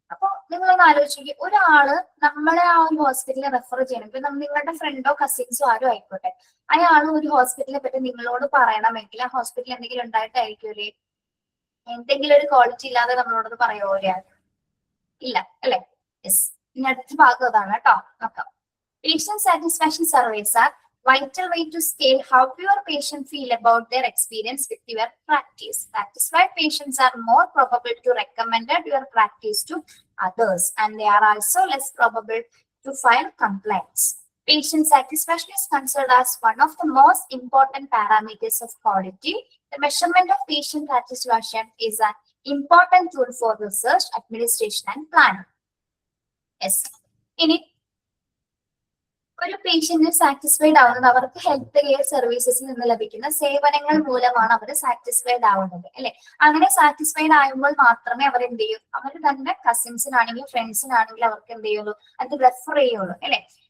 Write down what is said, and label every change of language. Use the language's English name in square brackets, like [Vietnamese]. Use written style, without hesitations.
[Malayalam] അപ്പൊ നിങ്ങളൊന്ന് ആലോചിക്കുക, ഒരാള് നമ്മളെ ആ ഒരു ഹോസ്പിറ്റലിൽ റെഫർ ചെയ്യണം. ഇപ്പൊ നിങ്ങളുടെ ഫ്രണ്ടോ കസിൻസോ ആരും ആയിക്കോട്ടെ, അയാൾ ഒരു ഹോസ്പിറ്റലിനെ പറ്റി നിങ്ങളോട് പറയണമെങ്കിൽ ആ ഹോസ്പിറ്റലിൽ എന്തെങ്കിലും ഉണ്ടായിട്ടായിരിക്കുമല്ലേ? എന്തെങ്കിലും ഒരു ക്വാളിറ്റി ഇല്ലാതെ നമ്മളോടത് പറയുമോ ഒരാൾ? ഇല്ല അല്ലെ. യെസ്. ഇനി അടുത്ത ഭാഗം അതാണ് കേട്ടോ. നോക്കാം. [English] Patient satisfaction surveys are vital way to scale how your patient feel about their experience with your practice. Satisfied patients are more probable to recommend your practice to others, and they are also less probable to file complaints. Patient satisfaction is considered as one of the most important parameters of quality. The measurement of patient satisfaction is an important tool for research, administration, and planning. Yes. [Malayalam] ഇനി ഒരു patient satisfied ആവുന്നത് അവർക്ക് health care സർവീസസിൽ നിന്ന് ലഭിക്കുന്ന സേവനങ്ങൾ മൂലമാണ് അവർ satisfied ആവുന്നത് അല്ലെ. അങ്ങനെ സാറ്റിസ്ഫൈഡ് ആകുമ്പോൾ മാത്രമേ അവർ എന്ത് ചെയ്യൂ, അവർ തന്നെ കസിൻസിനാണെങ്കിലും ഫ്രണ്ട്സിനാണെങ്കിലും അവർക്ക് എന്ത് ചെയ്യുള്ളൂ, അത് റെഫർ ചെയ്യുള്ളൂ അല്ലെ.